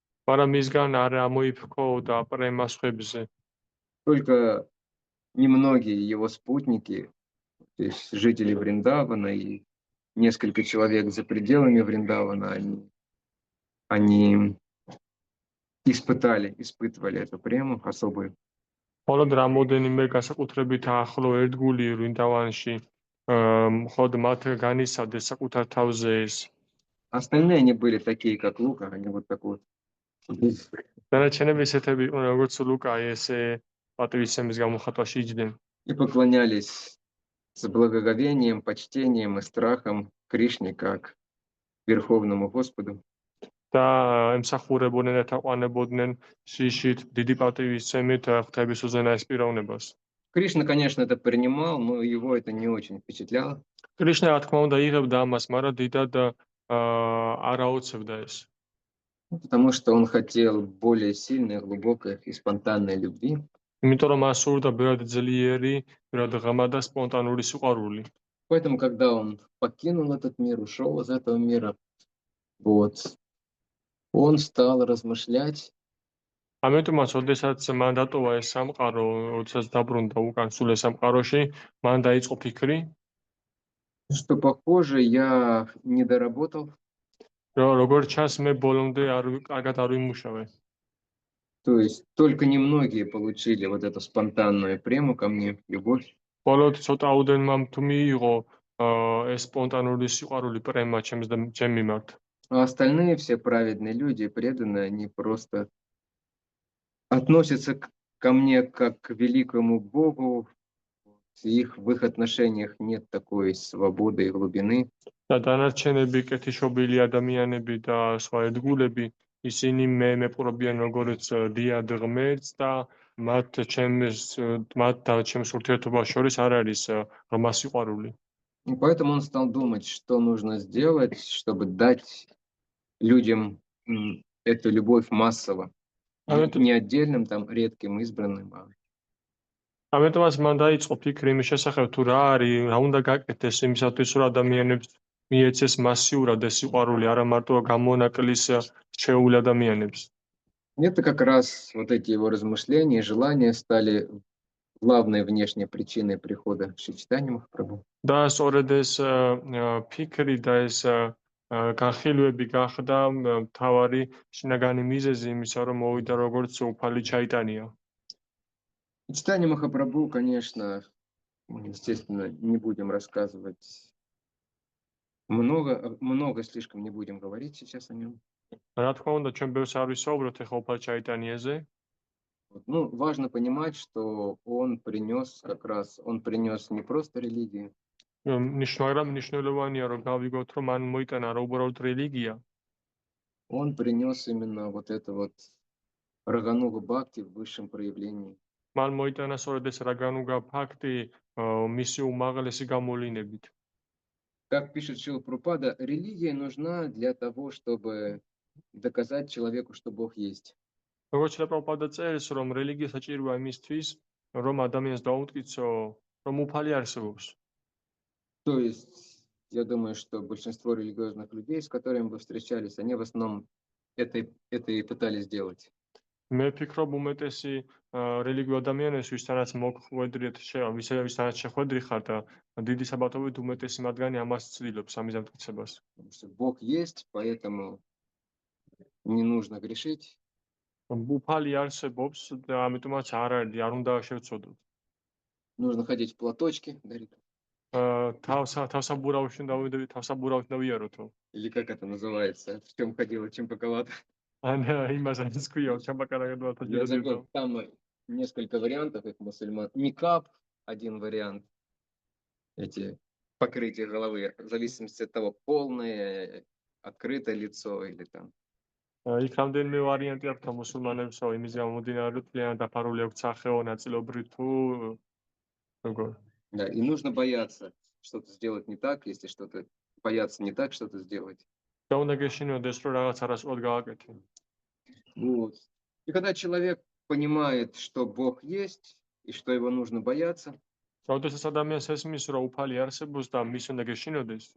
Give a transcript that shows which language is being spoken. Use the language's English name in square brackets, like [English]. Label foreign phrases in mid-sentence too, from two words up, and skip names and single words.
[Russian] Только немногие его спутники, то есть жители Вриндавана и несколько человек за пределами Вриндавана, они испытывали эту прему особую. [Georgian] მხოლოდ რამოდენიმე განსაკუთრებით ახლო ერთგული ვრინდავანში მხოლოდ მათ განიცადეს საკუთარ თავზე ეს. [Russian] Остальные они были такие, как Лука, они вот так вот. [Georgian] დანარჩენები ესეთები იყვნენ როგორც ლუკა, ესე პატივისცემის გამოხატვაში იჯდნენ. [Russian] И поклонялись с благоговением, почтением и страхом Кришне как Верховному Господу. [Georgian] და ემსახურებოდნენ და თაყვანებოდნენ შიშით, დიდი პატივისცემით ღვთაების უზენაეს პიროვნებას. [Russian] Кришна, конечно, это принимал, но его это не очень впечатляло. [Georgian] კრიშნა, რა თქმა უნდა, იღებდა ამას, მაგრამ დიდად არ აოცებდა ეს. [Russian] Потому что он хотел более сильной, глубокой и спонтанной любви. [Georgian] იმიტომ რომ მას სურდა ბევრად ძლიერი, ბევრად ღრმა და სპონტანური სიყვარული. [Russian] Поэтому, когда он покинул этот мир, ушел из этого мира, вот, он стал размышлять, [Georgian] ამიტომაც, ოდესაც მან დატოვა ეს სამყარო, ოდესაც დაბრუნდა უკან სულ ეს სამყაროში, მან დაიწყო ფიქრი, [Russian] что, похоже, я не доработал. [Georgian] რომ როგორც ჩანს, მე ბოლომდე კარგად არ ვიმუშავე. [Russian] То есть только немногие получили вот эту спонтанную прему ко мне, любовь. [Georgian] Բոլოდ ცოტაუდენმა თუ მიიღო ეს სპონტანური სიყვარული პრემა ჩემ მიმართ. [Russian] А остальные все праведные люди, преданные, они просто относятся ко мне как к великому Богу. В их отношениях нет такой свободы и глубины. [Georgian] და დანარჩენები კეთილშობილი ადამიანები და სხვა ერთგულები, ისინი მე მეპყრობიან როგორც დიად ღმერთს და მათ და ჩემს ურთიერთობას შორის არ არის ღრმა სიყვარული. [Russian] И поэтому он стал думать, что нужно сделать, чтобы дать людям эту любовь массово. Не отдельным, там, редким, избранным, а [Georgian] ამიტომაც მან დაიწყო ფიქრი იმის შესახებ, თუ რა არის, რა უნდა გაკეთდეს იმისათვის, რომ ადამიანებს მიეცეს მასიურად ეს სიყვარული, არა მარტო გამონაკლის რჩეული ადამიანებს. [Russian] Это как раз вот эти его размышления, желания стали главной внешней причиной прихода Шри Чайтаньи Махапрабху. [Georgian] და სწორედ ეს ფიქრი და ეს განხილვები გახდა მთავარი შინაგანი მიზეზი იმისა, რომ მოვიდა როგორც უფალი ჩაიტანია. [Russian] Чайтанья Махапрабху, конечно, мы, естественно, не будем рассказывать много слишком не будем говорить сейчас о нем. [Georgian] რა თქმა უნდა, ჩვენ ბევრს არ ვისაუბროთ ახლა უფალ ჩაიტანიაზე. [Russian] Ну, важно понимать, что он принес не просто религию, [Georgian] მაგრამ მნიშვნელოვანია, რომ გავიგოთ, რომ მან მოიტანა რა უბრალოდ რელიგია. [Russian] он принес именно вот это вот Рагануга Бхакти в высшем проявлении. [Georgian] მან მოიტანა სწორედ ეს რაგანუგა ფაქტი მისი უმაღლესი გამოვლინებით. [Russian] Как пишет Шрила Прабхупада, религия нужна для того, чтобы доказать человеку, что Бог есть. [Georgian] როგორც პრაბჰუპადა წერს, რომ რელიგია საჭიროა იმისთვის, რომ ადამიანს დაუტკიცო, რომ უფალი არსებობს. [Russian] То есть, я думаю, что большинство религиозных людей, с которыми вы встречались, они в основном это и пытались сделать. [Georgian] მე ვფიქრობ, უმეტესი რელიგიურ ადამიანებს, ვისთანაც მოხვედრიეთ, ვისთანაც შეხვედრიხართ, დიდი საბათობით უმეტესი მათგანი ამას ცდილობს, ამის დამტკიცებას. [Russian] Потому что Бог есть, поэтому не нужно грешить. [Georgian] უფალი არსებობს და ამიტომაც არ უნდა შევცოდოთ. [Russian] Нужно ходить в платочки, дарить. [Georgian] თავსაბურავში დავიაროთო. [Russian] Или как это называется? В чем ходила Чампаковата? [Georgian] ან იმას არის ქვია, ჩამბაკარაგადვათა [Russian] Я забыл, там несколько вариантов их мусульман. Никап один вариант. Эти покрытия головы, в зависимости от того, полное, открытое лицо или там. [Georgian] იქ რამდენიმე ვარიანტი აქვს მუსულმანებს, იმის გამომდინარე, რომ დაფარული აქვს სახეო ნაწილობრივ თუ როგორ. [Russian] Да, и нужно бояться что-то сделать не так, если что-то бояться не так, что-то сделать. [Georgian] და უნდა გეშინოდეს, რომ რაღაც არასწორად გააკეთე. [Russian] Вот. И когда человек понимает, что Бог есть и что его нужно бояться, [Georgian] როდესაც ადამიანს ესმის, რომ უფალი არსებობს და მის უნდა გეშინოდეს,